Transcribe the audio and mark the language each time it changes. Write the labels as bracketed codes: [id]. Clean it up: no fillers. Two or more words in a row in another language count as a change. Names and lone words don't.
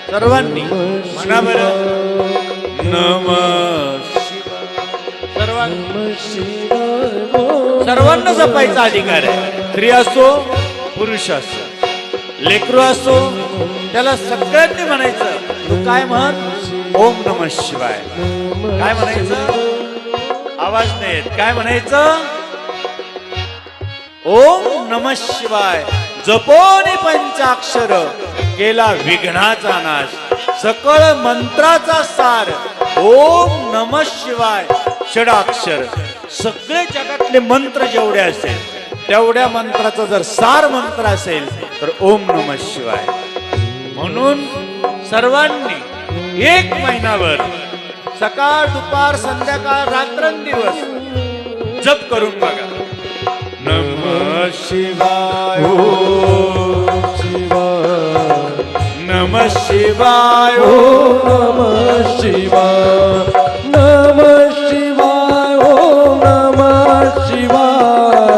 [mr] सर्वांनी म्हणा बरं, नमः सर्वांना जपायचा अधिकार आहे. स्त्री असो, पुरुष असो, लेकरू असो, त्याला सगळ्यांनी म्हणायचं. तू काय म्हण? [sa] ओम नमः शिवाय. [mr] काय म्हणायचं? आवाज नाही येत. काय म्हणायचं? [sa] ओम नमः शिवाय. [mr] जपोनी पंचाक्षर, केला विघ्नाचा नाश, सकळ मंत्राचा सार. [sa] ओम नमः शिवाय षडाक्षर. [mr] सगळे जगातले मंत्र जेवढे असेल तेवढ्या मंत्राचा जर सार मंत्र असेल तर [sa] ओम नमः शिवाय. [mr] म्हणून सर्वांनी 1 महिनाभर सकाळ, दुपार, संध्याकाळ, रात्रंदिवस जप करून बघा. [sa] नमः शिवाय, ओम शिवाय, नमः शिवाय, ओम नमः शिवाय, नमः शिवाय, ओम नमः शिवाय,